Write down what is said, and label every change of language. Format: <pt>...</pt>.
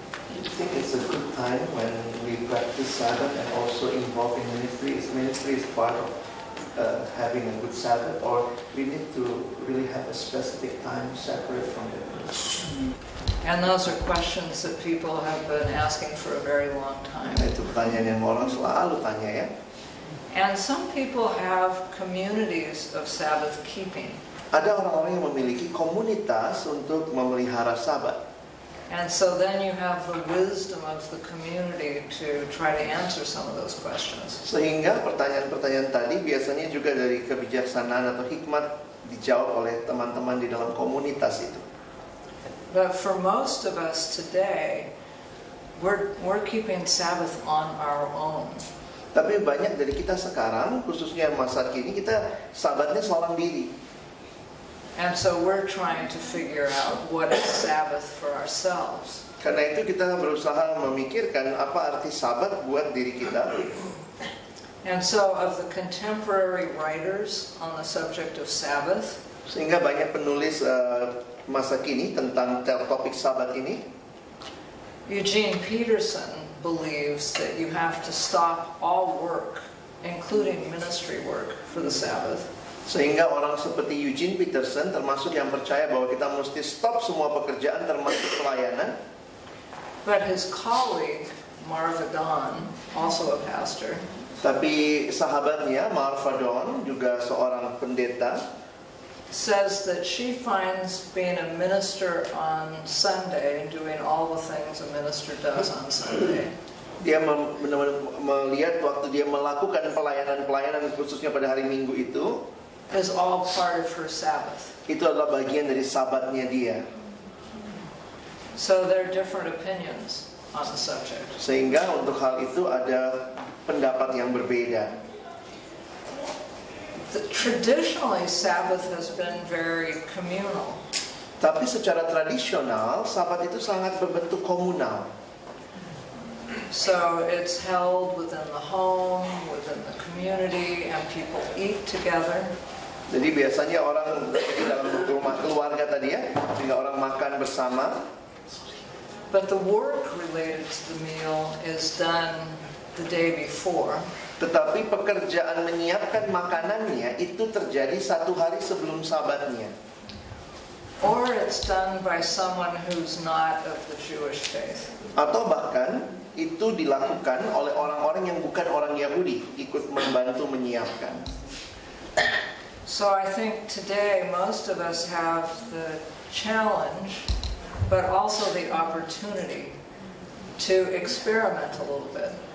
<en>I think it's a good time when we practice Sabbath and also involved in ministry. Ministry is part of having a good Sabbath, or we need to really have a specific time separate from it. And those are questions that people have been asking for a very long time.</en> <id>Itu pertanyaan yang orang selalu tanya ya.</id> <en>And some people have communities of Sabbath keeping.</en> <id>Ada orang-orang yang memiliki komunitas untuk memelihara Sabat.</id> <en>And so then you have the wisdom of the community to try to answer some of those questions.</en> <id>Sehingga pertanyaan-pertanyaan tadi biasanya juga dari kebijaksanaan atau hikmat dijawab oleh teman-teman di dalam komunitas itu.</id> <en>But for most of us today, we're keeping Sabbath on our own.</en> <id>Tapi banyak dari kita sekarang, khususnya masa kini, kita sabatnya seorang diri.</id> <en>And so we're trying to figure out what is Sabbath for ourselves.</en> <id>Karena itu kita berusaha memikirkan apa arti sabat buat diri kita.</id> <en>And so of the contemporary writers on the subject of Sabbath,</en> <id>Sehingga banyak penulis masa kini tentang topik sabat ini.</id> <en>Eugene Peterson believes that you have to stop all work, including ministry work, for the Sabbath.</en> <id>Sehingga orang seperti Eugene Peterson termasuk yang percaya bahwa kita mesti stop semua pekerjaan termasuk pelayanan.</id> <en>But his colleague, Marva Dawn, also a pastor,</en> <id>Tapi sahabatnya Marva Dawn, juga seorang pendeta,</id> <en>says that she finds being a minister on Sunday and doing all the things a minister does on Sunday.</en> <id>Dia melihat waktu dia melakukan pelayanan-pelayanan khususnya pada hari Minggu itu,</id> <en>is all part of her Sabbath.</en> <id>itu adalah bagian dari sabatnya dia.</id> <en>So there are different opinions on the subject.</en> <id>Sehingga untuk hal itu ada pendapat yang berbeda.</id> <en>Traditionally, Sabbath has been very communal.</en> <id>Tapi secara tradisional, sabat itu sangat berbentuk komunal.</id> <en>So it's held within the home, within the community, and people eat together.</en> <id>Jadi biasanya orang di dalam rumah keluarga tadi ya, sehingga orang makan bersama.</id> <en>But the work related to the meal is done the day before.</en> <id>Tetapi pekerjaan menyiapkan makanannya itu terjadi satu hari sebelum sabatnya.</id> <en>Or it's done by someone who's not of the Jewish faith.</en> <id>Atau bahkan itu dilakukan oleh orang-orang yang bukan orang Yahudi, ikut membantu menyiapkan.</id> <en>So I think today most of us have the challenge, but also the opportunity to experiment a little bit.</en>